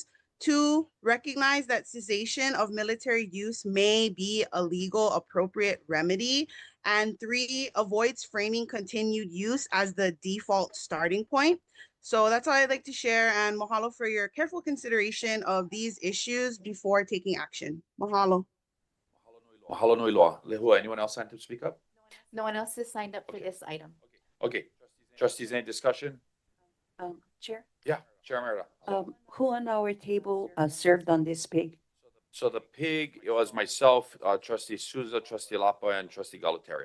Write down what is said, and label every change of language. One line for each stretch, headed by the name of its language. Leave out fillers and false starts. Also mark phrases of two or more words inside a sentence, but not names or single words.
English: Two, recognize that cessation of military use may be a legal appropriate remedy. And three, avoids framing continued use as the default starting point. So that's all I'd like to share, and mahalo for your careful consideration of these issues before taking action. Mahalo.
Hawaiian: Mahalo nui loa.
English: Lehua, anyone else signed to speak up? No one else has signed up for this item. Okay. Trustees, any discussion? Chair, Yeah, Chair Merida. who on our table served on this pig? So the pig, it was myself, Trustee Souza, Trustee Lapa, and Trustee Galatario.